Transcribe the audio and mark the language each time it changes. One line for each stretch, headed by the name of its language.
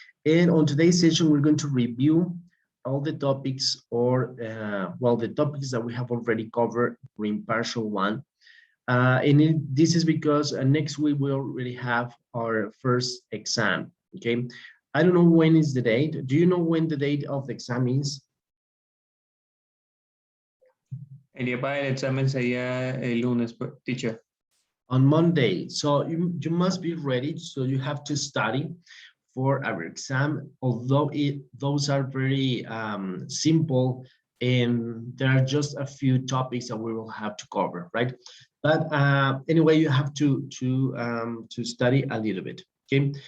English: And on today's session, we're going to review all the topics the topics that we have already covered during partial one. This is because next week we already have our first exam, okay? I don't know when is the date. Do you know when the date of the exam is?
Spanish: El día para el examen sería el lunes, teacher.
English: On Monday. So you must be ready. So you have to study for our exam, although those are very simple and there are just a few topics that we will have to cover, right? But anyway, you have to study a little bit, okay?